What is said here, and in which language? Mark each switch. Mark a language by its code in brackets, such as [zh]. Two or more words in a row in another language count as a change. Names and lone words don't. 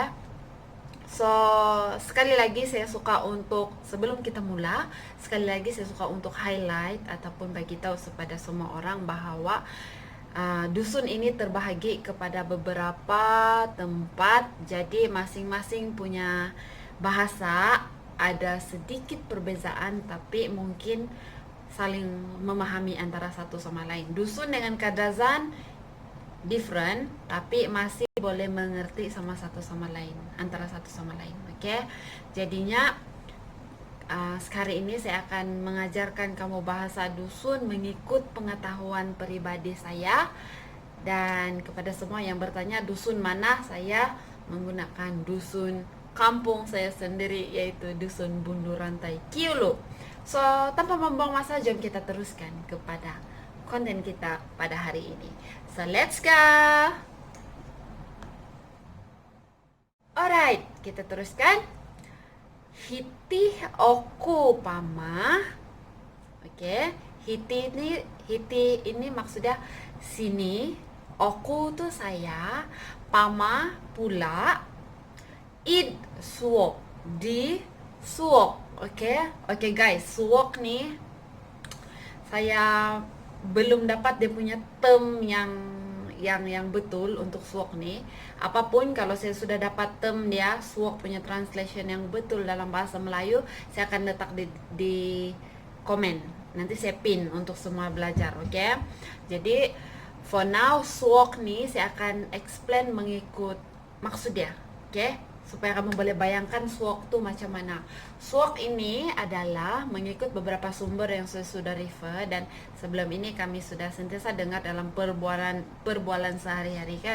[ms] So, sekali lagi saya suka untuk, sebelum kita mula, sekali lagi saya suka untuk highlight ataupun bagi tahu kepada semua orang bahwa dusun ini terbahagi kepada beberapa tempat. Jadi masing-masing punya bahasa, ada sedikit perbezaan tapi mungkin saling memahami antara satu sama lain. Dusun dengan Kadazan different tapi masih boleh mengerti sama satu sama lain, antara satu sama lain. Oke. Jadinya sekali ini saya akan mengajarkan kamu bahasa dusun mengikut pengetahuan pribadi saya. Dan kepada semua yang bertanya dusun mana, saya menggunakan dusun kampung saya sendiri, yaitu dusun Bundu Rantai Kiulu. So, tanpa membuang masa, jom kita teruskan kepada konten kita pada hari ini. [en] So, let's go! Alright, [ms] kita teruskan. [dtp] Hiti oku pama. [ms] Oke, hiti ini maksudnya sini. Oku tuh saya, pama pula. [dtp] Id suok, di suok. [ms] Oke guys, suok nih saya belum dapat dia punya term yang betul untuk suok nih. Apapun kalau saya sudah dapat term dia suok punya translation yang betul dalam bahasa Melayu, saya akan letak di komen. Nanti saya pin untuk semua belajar, oke? Jadi [en] for now [ms] suok nih saya akan explain mengikut maksud dia, oke? Supaya kamu boleh bayangkan suok tuh macam mana. Suok ini adalah mengikut beberapa sumber yang saya sudah refer, dan sebelum ini kami sudah sentiasa dengar dalam perbualan sehari-hari kan.